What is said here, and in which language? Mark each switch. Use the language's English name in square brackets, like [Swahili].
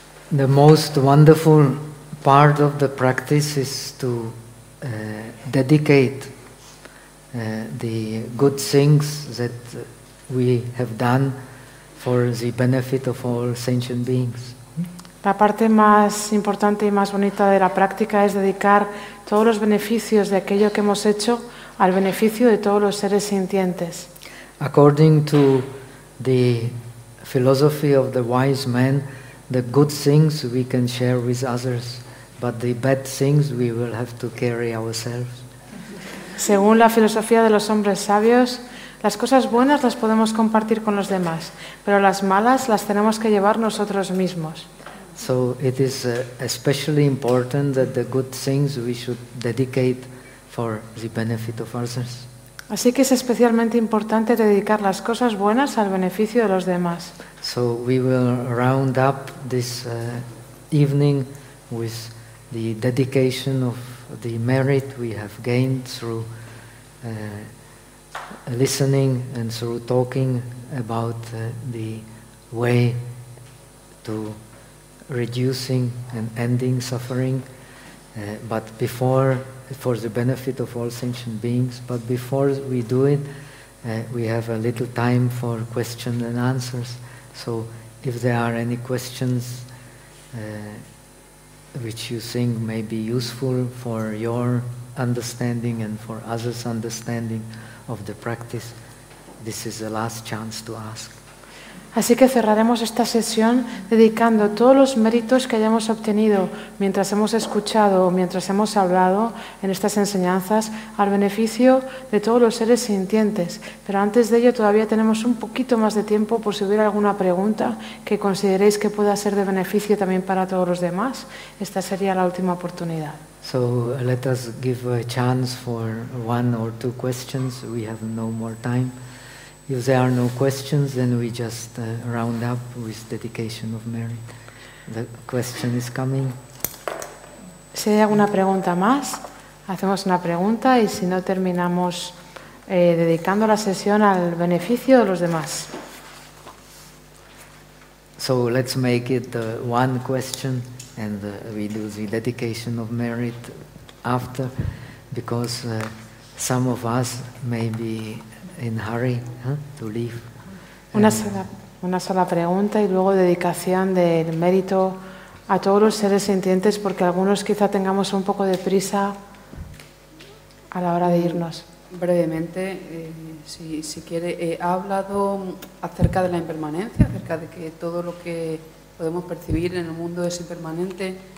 [English] The most wonderful part of the practice is to dedicate the good things that we have done for the benefit of all sentient beings. [Spanish] La parte más importante y más bonita de la práctica es dedicar todos los beneficios de aquello que hemos hecho al beneficio de todos los seres sintientes. [English] According to the philosophy of the wise man, the good things we can share with others, but the bad things we will have to carry ourselves. [Spanish] Según la filosofía de los hombres sabios, las cosas buenas las podemos compartir con los demás, pero las malas las tenemos que llevar nosotros mismos. [English] So it is especially important that the good things we should dedicate for the benefit of others. [Spanish] Así que es especialmente importante dedicar las cosas buenas al beneficio de los demás. [English] So we will round up this evening with the dedication of the merit we have gained through listening and through talking about the way to reducing and ending suffering, but before, for the benefit of all sentient beings, but before we do it, we have a little time for questions and answers. So if there are any questions which you think may be useful for your understanding and for others' understanding of the practice, this is the last chance to ask. [Spanish] Así que cerraremos esta sesión dedicando todos los méritos que hayamos obtenido mientras hemos escuchado o mientras hemos hablado en estas enseñanzas al beneficio de todos los seres sintientes. Pero antes de ello todavía tenemos un poquito más de tiempo por si hubiera alguna pregunta que consideréis que pueda ser de beneficio también para todos los demás. Esta sería la última oportunidad. [English] So let us give a chance for one or two questions. We have no more time. If there are no questions, then we just round up with dedication of merit. The question is coming. [Spanish] Si hay alguna pregunta más, hacemos una pregunta y si no terminamos dedicando la sesión al beneficio de los demás. [English] So let's make it one question and we do the dedication of merit after, because some of us may be in hurry, to leave. [Spanish] Una sola pregunta y luego dedicación del mérito a todos los seres sintientes, porque algunos quizá tengamos un poco de prisa a la hora de irnos. Brevemente, si quiere, ha hablado acerca de la impermanencia, acerca de que todo lo que podemos percibir en el mundo es impermanente.